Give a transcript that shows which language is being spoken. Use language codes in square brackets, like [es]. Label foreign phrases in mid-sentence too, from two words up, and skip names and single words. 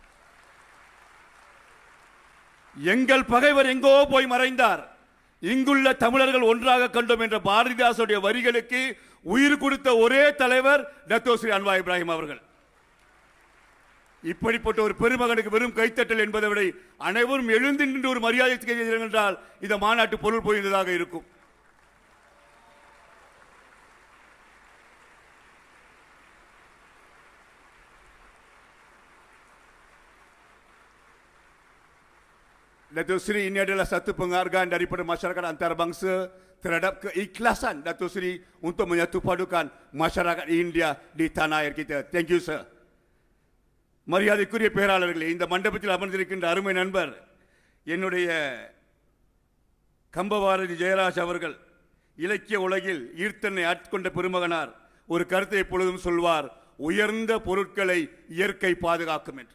[ta] எங்கள் பகைவர் எங்கோ போய் மறைந்தார், இங்குள்ள தமிழர்கள் ஒன்றாக கண்டோம் என்ற பாரதிதாசனுடைய வரிகளுக்கு உயிர் கொடுத்த ஒரே தலைவர் டத்தோஸ்ரீ அன்வார் இப்ராஹிம் அவர்கள். இப்படிப்பட்ட ஒரு பெருமகனுக்கு வெறும் கைத்தட்டல் என்பதை விட அனைவரும் எழுந்து நின்று ஒரு மரியாதை செய்கிறார்கள் என்றால் இந்த மாநாட்டு பொருள் போயிருந்ததாக இருக்கும். [ms] Datuk Seri, ini adalah satu penghargaan daripada masyarakat antarabangsa terhadap keikhlasan Datuk Seri untuk menyatu padukan masyarakat India di tanah air kita. [en] Thank you, sir. [ta] மரியாதைக்குரிய பேராளர்களே, இந்த மண்டபத்தில் அமர்ந்திருக்கின்ற அருமை நண்பர் என்னுடைய கம்பபாரதி ஜெயராஜ் அவர்கள் இலக்கிய உலகில் ஈர்த்தனை ஆட்கொண்ட பெருமகனார். ஒரு கருத்தை எப்பொழுதும் சொல்வார், உயர்ந்த பொருட்களை இயற்கை பாதுகாக்கும் என்று.